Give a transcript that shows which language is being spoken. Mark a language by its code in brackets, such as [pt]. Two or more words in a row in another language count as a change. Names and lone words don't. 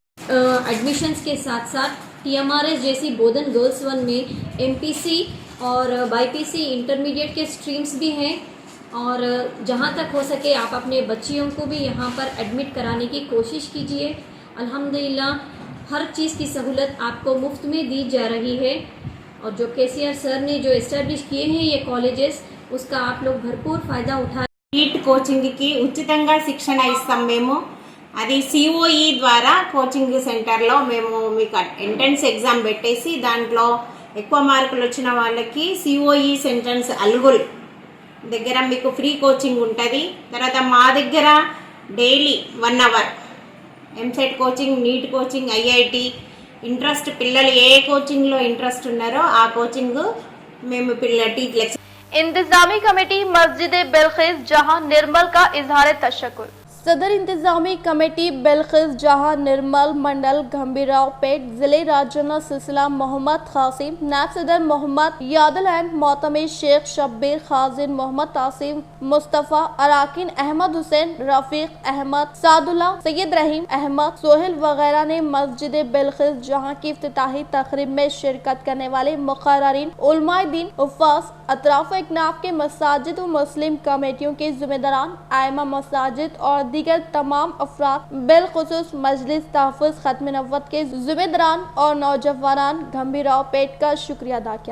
[ur] ایڈمیشنز کے ساتھ ساتھ ٹی ایم آر ایس جیسی بودھن گرلز 1 میں ایم پی سی اور بائی پی سی انٹرمیڈیٹ کے سٹریمز بھی ہیں اور جہاں تک ہو سکے آپ اپنے بچیوں کو بھی یہاں پر ایڈمٹ کرانے کی کوشش کیجیے. الحمدللہ ہر چیز کی سہولت آپ کو مفت میں دی جا رہی ہے اور جو کے سی آر سر نے جو اسٹیبلش کیے ہیں یہ کالجز اس کا آپ لوگ بھرپور فائدہ اٹھائیں. [te] నీట్ కోచింగ్కి ఉచితంగా శిక్షణ ఇస్తాం మేము. అది సిఓఈ ద్వారా కోచింగ్ సెంటర్లో మేము మీకు [en] entrance exam [te] పెట్టేసి దాంట్లో ఎక్కువ మార్కులు వచ్చిన వాళ్ళకి సిఓఈ సెంట్రన్స్ అల్గుల్ దగ్గర మీకు [en] free coaching [te] ఉంటుంది. తర్వాత మా దగ్గర [en] daily 1 hour EAMCET coaching, NEET coaching, IIT interest [te] పిల్లలు ఏ కోచింగ్లో ఇంట్రెస్ట్ ఉన్నారో ఆ కోచింగ్ మేము టీచర్స్. [ur] انتظامی کمیٹی مسجد بلخیس جہاں نرمل کا اظہار تشکر. صدر انتظامی کمیٹی بلخیس جہاں نرمل منڈل گھمبیراؤ پیٹ ضلع راجنا سلسلہ محمد قاسم، نائب صدر محمد یادل احمد، معتمد شیخ شبیر، خازن محمد عاصم مصطفیٰ، اراکین احمد حسین، رفیق احمد، سعد اللہ، سید رحیم احمد، سہیل وغیرہ نے مسجد بلخیس جہاں کی افتتاحی تقریب میں شرکت کرنے والے مقررین، علماء دین، حفاظ، اطراف و اکناف کے مساجد و مسلم کمیٹیوں کے ذمہ داران، ائمہ مساجد اور دیگر تمام افراد بالخصوص مجلس تحفظ ختم نبوت کے ذمہ داران اور نوجوانان گھمبیراؤ پیٹ کا شکریہ ادا کیا.